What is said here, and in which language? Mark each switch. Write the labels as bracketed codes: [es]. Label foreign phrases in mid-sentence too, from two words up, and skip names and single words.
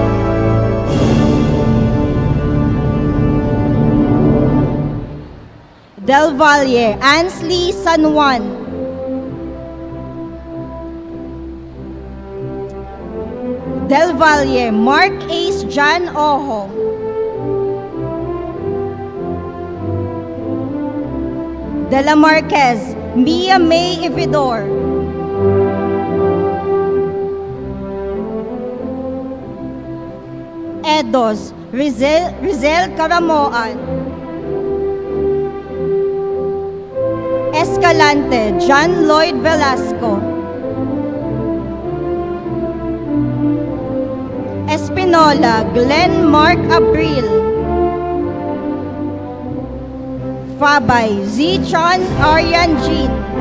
[tl] Del Valle Ansley San Juan. Del Valle Mark Ace John Oho. De la Marquez Mia May Ividor. Edos Rizel Caramoan. Escalante John Lloyd Velasco. Espinola Glenn Mark Abril. Fabay Zichon Aryan Jean.